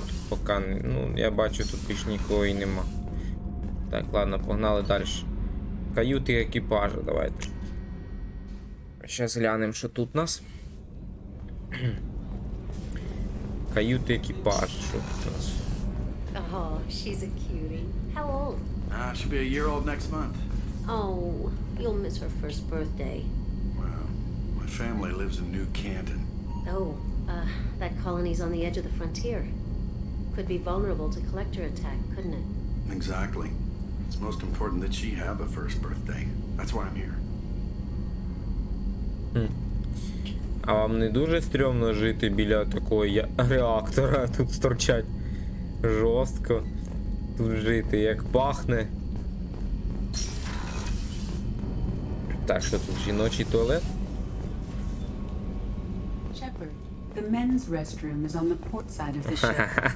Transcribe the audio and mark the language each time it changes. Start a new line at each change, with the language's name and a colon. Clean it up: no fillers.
Ukrainian: Тут поки, ну, я бачу, тут більш нікого і нема. Так, ладно, погнали далі. Каюти екіпажу, давайте. Зараз глянемо, що тут у нас. Каюти екіпажу, що тут у нас.
English: Oh, she's a cutie. How old? She'll be a year old next month. Oh, you'll miss her first birthday. Well, my family lives in New Canton. Oh, that colony's on the edge of the frontier. Could be vulnerable to collector attack, couldn't it? Exactly. It's most important that she have a first birthday. That's why I'm here.
Ukrainian: А вам не дуже стрьомно жити біля такого реактора? Тут сторчать жорстко. Тут жити, як пахне. Так, що тут жіночий туалет?
English: Shepard, the men's restroom is on the port side of the ship.